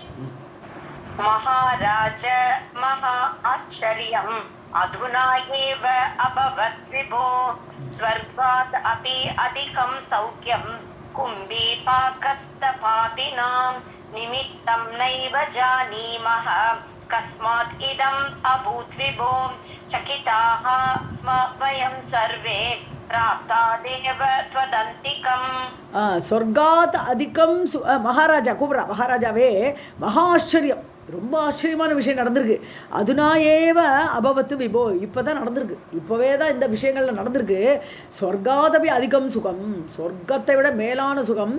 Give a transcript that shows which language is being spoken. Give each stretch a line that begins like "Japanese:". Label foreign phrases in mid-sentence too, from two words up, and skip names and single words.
Sanskrit: महाराज महा आश्चर्यम् अधुना एव अभवत् विभो स्वर्गात् अपि अधिकं सौख्यं कुम्भीपाकस्तपापिनां निमित्तं नैव जानीमः कस्मात् इदम् अभूत् विभो चकिताः स्म वयं सर्वे प्राप्ता देव त्वदन्तिकम् स्वर्गात् अधिकम्
Tamil: மகாராஜா கூப்பிட்றா மகாராஜாவே மகா ஆச்சரியம் ரொம்ப ஆச்சரியமான விஷயம் நடந்திருக்கு
Sanskrit: अधुना एव अभवत् विभो
Tamil: இப்போ தான் நடந்திருக்கு இப்போவே தான் இந்த விஷயங்கள்ல நடந்திருக்கு
Sanskrit: स्वर्गादपि अधिकं सुखम्
Tamil: சொர்க்கத்தை விட மேலான சுகம்